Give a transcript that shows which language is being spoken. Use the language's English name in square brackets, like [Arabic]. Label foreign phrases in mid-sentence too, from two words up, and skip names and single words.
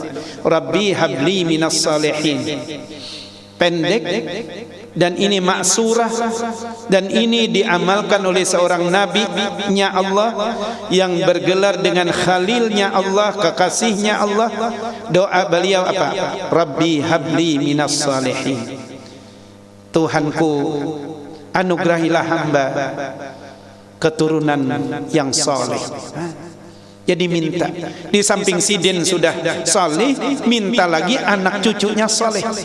[Arabic] رب هب لي من الصالحين. [Indonesian] Pendek dan ini maksurah, dan ini diamalkan oleh seorang nabi-nya Allah yang bergelar dengan khalilnya Allah, kekasihnya Allah. Doa beliau apa? [Arabic] رب هب لي من الصالحين. [Indonesian] Tuhanku, anugerahilah hamba keturunan yang soleh. [Banjar] Jadi minta, di samping sidin sudah soleh, minta lagi anak cucunya soleh.